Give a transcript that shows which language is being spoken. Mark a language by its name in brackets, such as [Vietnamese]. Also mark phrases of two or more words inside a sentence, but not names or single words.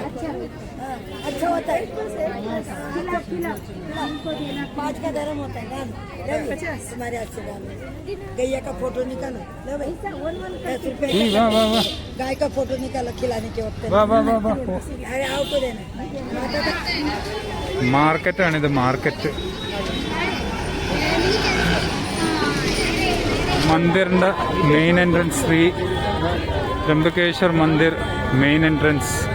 [Hindi] अच्छा होता है. खिला 5 का धर्म होता है. तुम्हारे हाथ से डालो. गैया का फोटो निकालो. लो भाई 10 रुपए. वाह वाह वाह. गाय का फोटो निकालो खिलाने के वक्त. वाह वाह वाह वाह. अरे आओ को देना. [Malayalam] മാർക്കറ്റാണിത്, മാർക്കറ്റ്. മന്ദിറിൻ്റെ [English] main entrance, [Malayalam] ശ്രീ ത്രംബകേശ്വർ മന്ദിർ [English] main entrance.